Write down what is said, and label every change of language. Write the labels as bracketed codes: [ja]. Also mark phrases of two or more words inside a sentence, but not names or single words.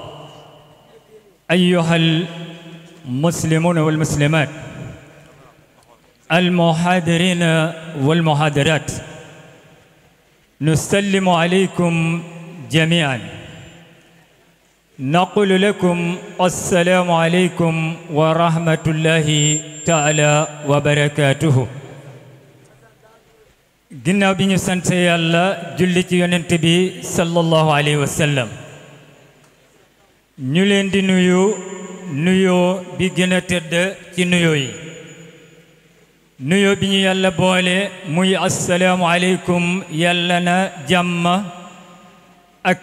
[ar] أيها المسلمون والمسلمات المحاضرين والمحاضرات نسلم عليكم جميعا نقول لكم السلام عليكم ورحمة الله تعالى وبركاته [wo] ginnaaw bi ñu sant yàlla julli ci yonent bi [ar] صلى الله عليه وسلم [wo] ñu leen di nuyoo bi gën a tëdd ci nuyoo yi nuyoo bi ñu yàlla boole muy [ar] السلام عليكم [wo] yàlla na jàmm ak